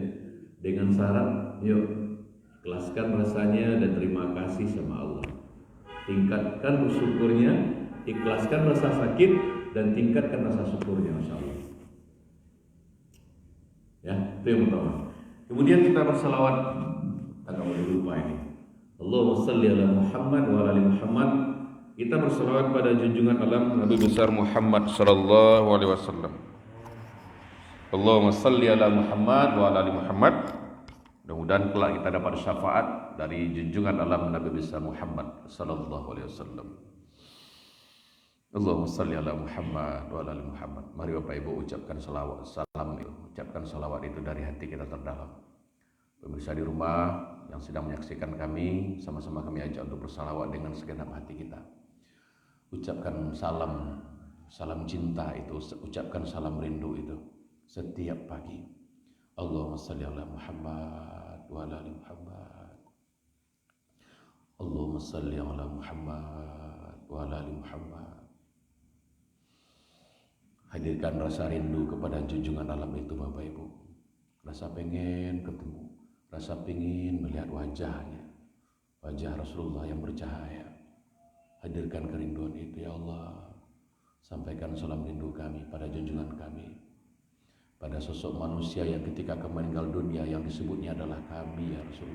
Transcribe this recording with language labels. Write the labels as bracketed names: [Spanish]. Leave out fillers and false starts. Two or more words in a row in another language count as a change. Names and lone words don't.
[Indonesian] Dengan syarat, yuk ikhlaskan rasanya dan terima kasih sama Allah. Tingkatkan syukurnya, ikhlaskan rasa sakit dan tingkatkan rasa syukurnya, [Arabic] ما شاء الله. [Indonesian] Ya, itu yang pertama. Kemudian kita berselawat, tak boleh lupa ini. [Arabic] اللهم صل على محمد وعلى آل محمد. [Indonesian] Kita berselawat pada junjungan alam Nabi besar Muhammad [Arabic] صلى الله عليه وسلم. اللهم صل على محمد وعلى آل محمد. [Indonesian] Mudah-mudahan kelak kita dapat syafaat dari junjungan alam Nabi besar Muhammad [Arabic] صلى الله عليه وسلم. اللهم صل على محمد وعلى آل محمد. [Indonesian] Mari Bapak Ibu ucapkan salam itu, ucapkan salawat itu dari hati kita terdalam. Pemirsa di rumah yang sedang menyaksikan kami, sama-sama kami ajak untuk bersalawat dengan segenap hati kita. Ucapkan salam cinta itu, ucapkan salam rindu itu setiap pagi. [Arabic] اللهم صل على محمد وعلى آل محمد. اللهم صل على محمد وعلى آل محمد. [Indonesian] Hadirkan rasa rindu kepada junjungan alam itu, Bapak Ibu. Rasa pengen ketemu, rasa pengen melihat wajahnya, wajah Rasulullah yang bercahaya. Hadirkan kerinduan itu, ya Allah. Sampaikan salam rindu kami pada junjungan kami, pada sosok manusia yang ketika meninggal dunia yang disebutnya adalah kami, ya Rasul.